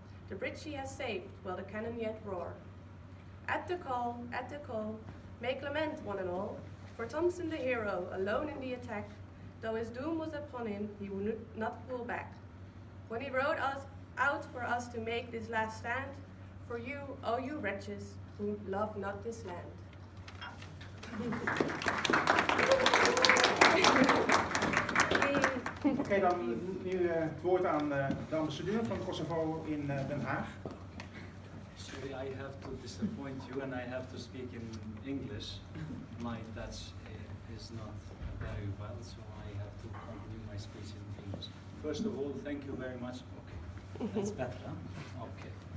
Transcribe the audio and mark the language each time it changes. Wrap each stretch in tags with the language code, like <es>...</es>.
<en>The bridge he has saved, while the cannon yet roar. At the call, make lament, one and all, for Thompson the hero, alone in the attack, though his doom was upon him, he would not pull back. When he rode us out for us to make this last stand, for you, oh you wretches, who love not this land.</en> <nl>Oké, dan nu het woord aan de ambassadeur van Kosovo in Den Haag.</nl> <en>Sorry, I have to disappoint you and I have to speak in English. My Dutch is not very well, so I have to continue my speech in English. First of all, thank you very much. Okay, that's better, huh? Okay.</en>